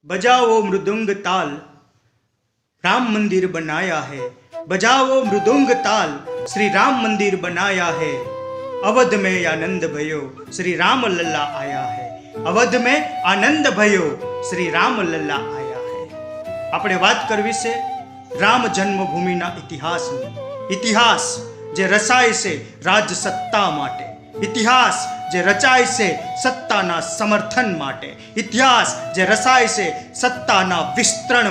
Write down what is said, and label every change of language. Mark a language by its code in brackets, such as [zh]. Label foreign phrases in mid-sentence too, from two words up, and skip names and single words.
[hi] बजाओ मृदुंग ताल, राम मंदिर बनाया है। बजाओ मृदुंग ताल, श्री राम मंदिर बनाया है। अवध में आनंद भयो, श्री राम लल्ला आया है। अवध में आनंद भयो, श्री राम लल्ला आया है। [gu] આપણે વાત કરવી છે રામ જન્મભૂમિના ઇતિહાસની। ઇતિહાસ જે રચાય છે રાજ સત્તા માટે, ઇતિહાસ જે રચાય છે સત્તાના સમર્થન માટે, ઇતિહાસ જે રચાય છે સત્તાના વિસ્તરણ